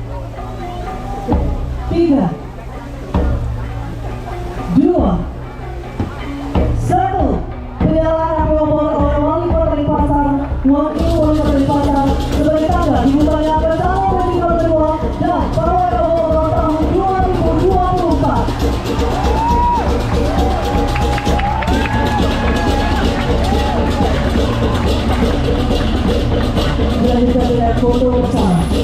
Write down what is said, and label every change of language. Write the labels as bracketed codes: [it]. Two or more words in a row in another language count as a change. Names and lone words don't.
[id] 3, 2, 1. Penyalahan api obor oleh wali kota Denpasar, wakil wali kota Denpasar sebagai tanda dibukanya bersama festival kedua dan pawai obor tahun 2024. Dan kita lihat foto bersama.